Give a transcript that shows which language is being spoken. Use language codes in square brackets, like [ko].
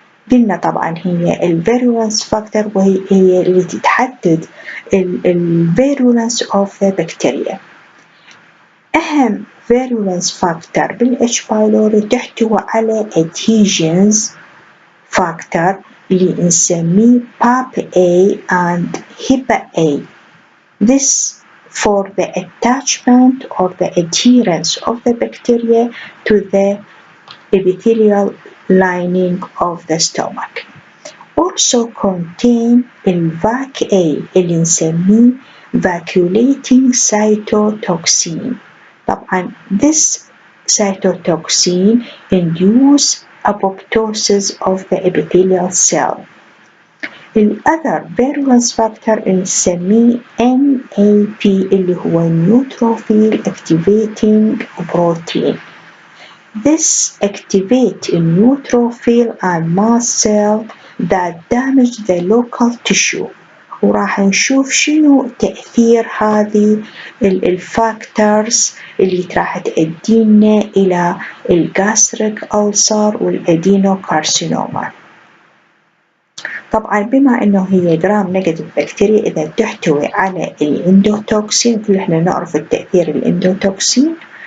[ar] قلنا طبعا هي الفيرولنس فاكتور، وهي اللي تحدد [en] الفيرولنس of bacteria. [ar] أهم فيرولنس فاكتور بالاتش بايلوري تحتوي على adhesions factor اللي نسميه PAP A and HIPA A. [en] This for the attachment or the adherence of the bacteria to the epithelial lining of the stomach. Also contain الVAC A [ar] اللي نسميه [en] vacuolating cytotoxin. طبعا this cytotoxin induce apoptosis of the epithelial cell. الأذر virulence factor نسميه NAP [ar] اللي هو [en] neutrophil activating protein. This activates a neutrophil and mast cell that damage the local tissue. [ar] وراح نشوف شنو تأثير هذه الفاكتورز اللي راح تؤدينا إلى الجاستريك ألسر والأدينوكارسينوما. طبعا بما أنه هي جرام نيجاتيف بكتيريا إذا تحتوي على الإندوتوكسين، كل إحنا نعرف التأثير الإندوتوكسين.